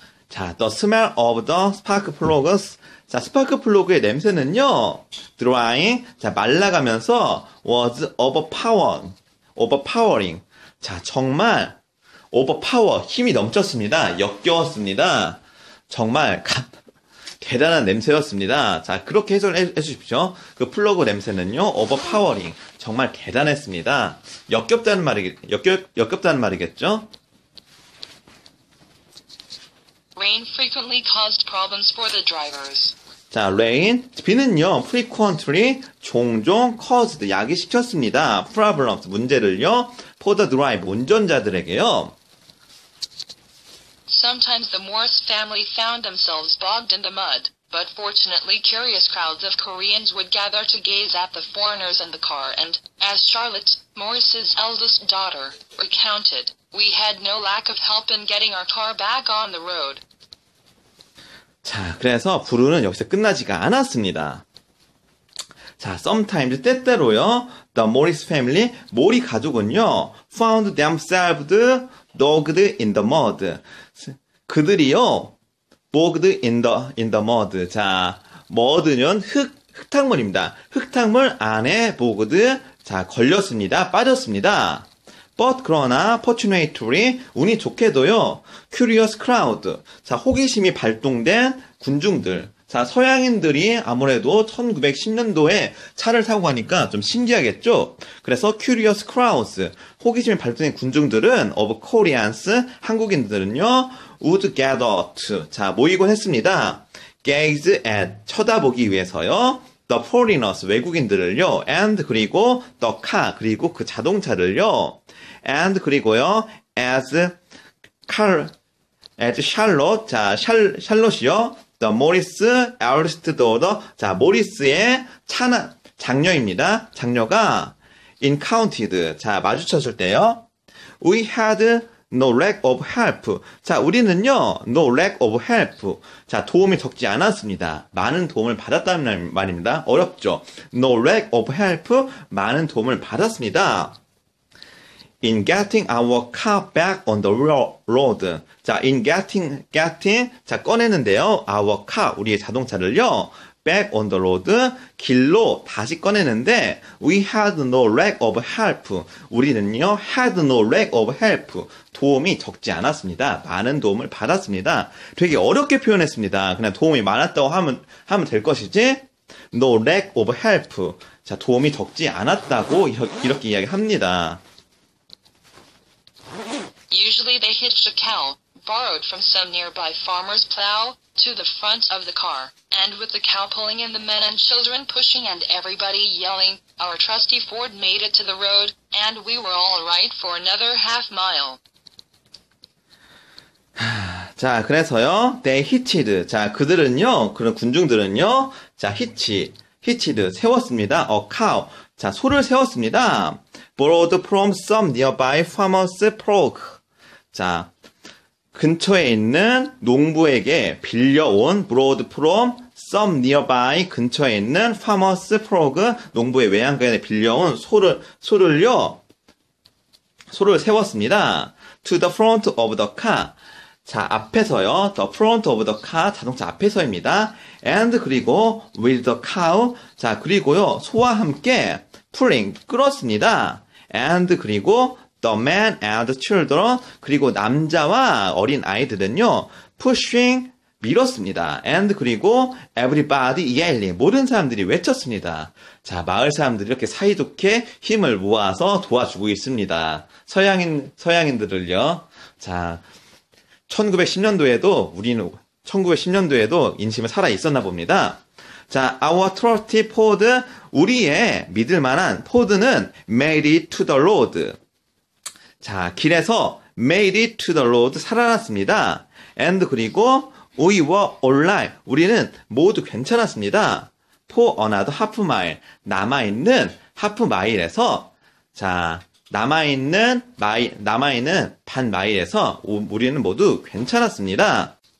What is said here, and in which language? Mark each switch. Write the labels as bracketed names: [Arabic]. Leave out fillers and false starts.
[Korean] 자, [English] the smell of the spark plugs. [Korean] 자, 스파크 플러그의 냄새는요, [English] drying. [Korean] 자, 말라가면서 [English] was overpowering. [Korean] 자, 정말 [English] overpower, [Korean] 힘이 넘쳤습니다. 역겨웠습니다. 정말 대단한 냄새였습니다. 자, 그렇게 해석을 해주십시오. 그 플러그 냄새는요, [English] overpowering. [Korean] 정말 대단했습니다. 역겹다는 말이겠죠? [English] Rain frequently caused problems for the drivers. [Korean] 자, rain, 비는요, [English] frequently, [Korean] 종종, [English] caused, [Korean] 야기시켰습니다. [English] problems, [Korean] 문제를요, [English] for the driver, [Korean] 운전자들에게요. [English] Sometimes the Morris family found themselves bogged in the mud, but fortunately curious crowds of Koreans would gather to gaze at the foreigners in the car and, as Charlotte, Morris's eldest daughter, recounted, we had no lack of help in getting our car back on the road. [Korean] 자, 그래서 불운은 여기서 끝나지가 않았습니다. 자, [English] sometimes, [Korean] 때때로요, [English] the Morris family, [Korean] 모리 가족은요, [English] found themselves dogged in the mud. [Korean] 그들이요, [English] bogged in the mud. [Korean] 자, mud는 흙탕물입니다. 흙탕물 안에 [English] bogged, [Korean] 자, 걸렸습니다. 빠졌습니다. But, 그러나, [English] fortunately, [Korean] 운이 좋게도요, [English] curious crowd. [Korean] 자, 호기심이 발동된 군중들. 자, 서양인들이 아무래도 1910년도에 차를 타고 가니까 좀 신기하겠죠? 그래서 [English] curious crowds, [Korean] 호기심이 발동된 군중들은 [English] of Koreans, [Korean] 한국인들은요, [English] would gather to, [Korean] 자, 모이곤 했습니다. [English] gaze at, [Korean] 쳐다보기 위해서요. [English] the foreigners, [Korean] 외국인들을요. and, 그리고 [English] the car, [Korean] 그리고 그 자동차를요. and, 그리고요. [English] as Charlotte, [Korean] 자, 샬롯이요. [English] The Morris eldest daughter. [Korean] 자, 모리스의 장녀입니다. 장녀가 [English] encountered. [Korean] 자, 마주쳤을 때요. [English] We had no lack of help. [Korean] 자, 우리는요, [English] no lack of help. [Korean] 자, 도움이 적지 않았습니다. 많은 도움을 받았다는 말입니다. 어렵죠? [English] No lack of help. [Korean] 많은 도움을 받았습니다. [English] In getting our car back on the road. [Korean] 자, [English] in getting, [Korean] 자, 꺼내는데요. [English] Our car, [Korean] 우리의 자동차를요. [English] back on the road, [Korean] 길로 다시 꺼내는데, [English] we had no lack of help. [Korean] 우리는요, [English] had no lack of help. [Korean] 도움이 적지 않았습니다. 많은 도움을 받았습니다. 되게 어렵게 표현했습니다. 그냥 도움이 많았다고 하면 될 것이지, [English] no lack of help. [Korean] 자, 도움이 적지 않았다고 이렇게 이야기합니다. [English] Usually they hitched a cow, borrowed from some nearby farmer's plow, to the front of the car, and with the cow pulling and the men and children pushing and everybody yelling, our trusty Ford made it to the road, and we were all right for another half mile. [Korean] 자, 그래서요, [English] they hitched. [Korean] 자, 그들은요, 그런 군중들은요, 자, [English] hitched, [Korean] 세웠습니다. [English] a cow. [Korean] 자, 소를 세웠습니다. [English] borrowed from some nearby farmer's plough. [Korean] 자, 근처에 있는 농부에게 빌려온 [English] borrowed from some nearby [Korean] 근처에 있는 [English] farmer's plough, [Korean] 농부의 외양간에 빌려온 소를 세웠습니다. [English] to the front of the car. [Korean] 자, 앞에서요. [English] The front of the car, [Korean] 자동차 앞에서입니다. [English] And [Korean] 그리고 [English] with the cow, [Korean] 자, 그리고요. 소와 함께 [English] pulling, [Korean] 끌었습니다. And 그리고 [English] the man and children, [Korean] 그리고 남자와 어린 아이들은요. [English] pushing, [Korean] 밀었습니다. And 그리고 [English] everybody yelling, [Korean] 모든 사람들이 외쳤습니다. 자, 마을 사람들이 이렇게 사이좋게 힘을 모아서 도와주고 있습니다. 서양인들을요. 자, 1910년도에도 우리는 1910년도에도 인심은 살아 있었나 봅니다. [English] 자, our trusty Ford, [Korean] 우리의 믿을 만한 포드는 [English] made it to the road. [Korean] 자, 길에서 [English] made it to the road, [Korean] 살아났습니다. [English] And [Korean] 그리고 [English] we were alright, [Korean] 우리는 모두 괜찮았습니다. [English] for another half mile, [Korean] 남아있는 하프 마일에서, 자, 남아있는 반 마일에서 우리는 모두 괜찮았습니다.